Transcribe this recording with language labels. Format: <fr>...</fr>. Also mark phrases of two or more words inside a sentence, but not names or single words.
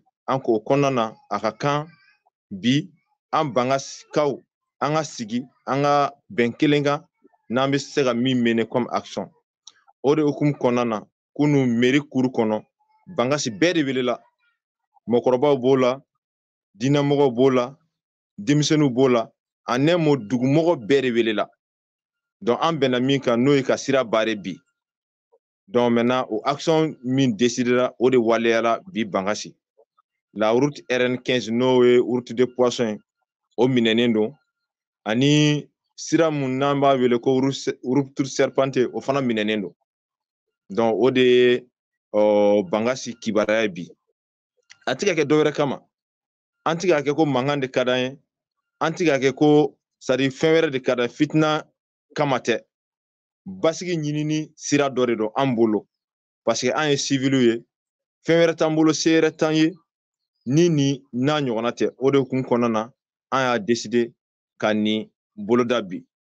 <bm>An ko o kɔnɔna na a ka kan bi an bangasikaw an ka sigi an ka bɛn kelen kan n'an bɛ se ka min</bm> <fr>mener comme action.</fr> <bm>O de hukumu kɔnɔna na kunun</bm> <fr>mairie cour</fr> <bm>kɔnɔ bangasi bɛɛ de welela. Mɔgɔkɔrɔbaw b'o la, diinɛmɔgɔw b'o la, denmisɛnninw b'o la,</bm> <fr>en un mot</fr> <bm>dugumɔgɔ bɛɛ de welela. Donc an bɛnna min kan n'o ye ka sira bare bi.</bm> <fr>Donc maintenant</fr> <bm>o action min décidera o de waleyala bi bangasi.</bm> <fr>La route RN15</fr> <bm>n'o ye</bm> <fr>route de poisson</fr> <bm>ye o minɛnen don. Ani sira mun n'an b'a wele ko</bm> <fr>route serpentée</fr> <bm>o fana minɛnen don. Donc o de ye bangasi kibaruya ye bi. A tɛ ka kɛ dɔwɛrɛ kama. An tɛ ka kɛ ko mankan de ka d'an ye. An tɛ ka kɛ ko</bm> <fr>c'est à dire</fr> <bm>fɛn wɛrɛ de ka d'an ye, fitina kama tɛ. Basigi ɲinini sira dɔ de don an bolo.</bm> <fr>Parce que</fr> <bm>an ye civils ye. Fɛn wɛrɛ t'an bolo, se yɛrɛ t'an ye. Ni nin n'a ɲɔgɔnna tɛ. O de hukumu kɔnɔna na an y'a décider ka nin boloda bi.</bm>